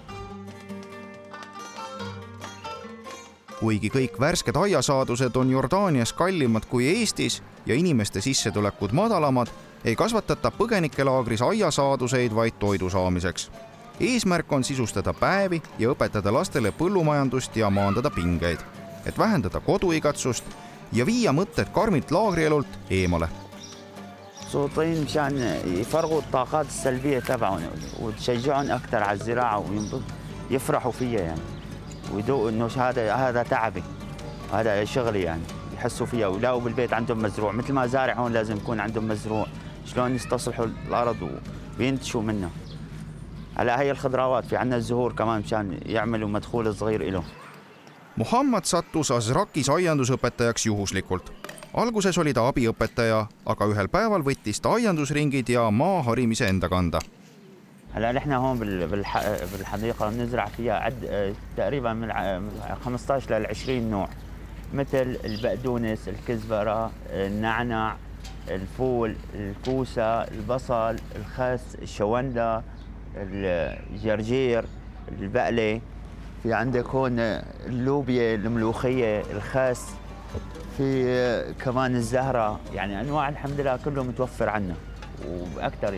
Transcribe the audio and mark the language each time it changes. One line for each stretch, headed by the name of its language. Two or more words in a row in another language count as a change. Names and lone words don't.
Estonian: Kuigi kõik värsked aiasaadused on Jordaanias kallimad kui Eestis ja inimeste sissetulekud madalamad, ei kasvatata põgenikelaagris aiasaaduseid vaid toidu saamiseks. Eesmärk on sisustada päevi ja õpetada lastele põllumajandust ja maandada pingeid, et vähendada koduigatsust ja viia mõtted karmilt laagrielult eemale.
Arabic: صوتين مشان يفرغوا الطاقات السلبية تبعهم وتشجعهم أكثر على الزراعة ويفرحوا فيها، يعني ويدوقوا إنه هذا تعبي، هذا شغلي، يعني يحسوا فيها ويلاقوا بالبيت عندهم مزروع، مثل ما زارع هون لازم يكون عندهم مزروع، شلون يستصلحوا الأرض وينتشوا منها. على هي الخضروات في عندنا الزهور كمان مشان يعملوا مدخول صغير له.
Estonian: Muhammad sattus Azraqis aiandusõpetajaks juhuslikult. Alguses oli ta abiõpetaja, aga ühel päeval võttis ta aiandusringid ja maaharimise enda kanda.
Arabic: هلا نحن هون بالحديقة بنزرع فيها تقريبا من 15 ل 20 نوع، مثل البقدونس، الكزبرة، النعنع، الفول، الكوسة، البصل، الخس، الشوندا، الجرجير، البقلة، في عندك هون اللوبيا، الملوخية، الخس، في كمان الزهرة، يعني أنواع الحمد لله كله متوفر عنا وأكثر.